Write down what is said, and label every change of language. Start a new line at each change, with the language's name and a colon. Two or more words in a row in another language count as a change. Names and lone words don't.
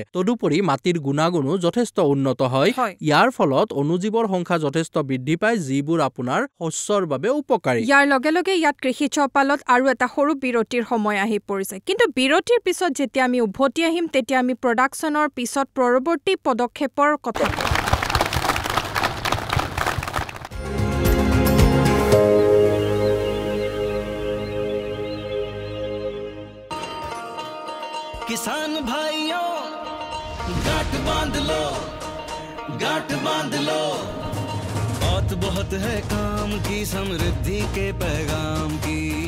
Assamese: তদুপৰি মাটিৰ গুণাগুণো যথেষ্ট উন্নত হয়। ইয়াৰ ফলত অণুজীৱৰ সংখ্যা যথেষ্ট বৃদ্ধি পায়, যিবোৰ আপোনাৰ শস্যৰ বাবে উপকাৰী। ইয়াৰ লগে লগে ইয়াত কৃষি চৌপালত আৰু এটা সৰু বিৰতিৰ সময় আহি পৰিছে। কিন্তু বিৰতিৰ পিছত যেতিয়া আমি উভতি আহিম, তেতিয়া আমি প্ৰডাকশ্যনৰ পিছত পৰৱৰ্তী পদক্ষেপৰ কথা
Hindi: किसान भाइयों गांठ बांध लो, गांठ बांध लो, बहुत बहुत है काम की, समृद्धि के पैगाम की।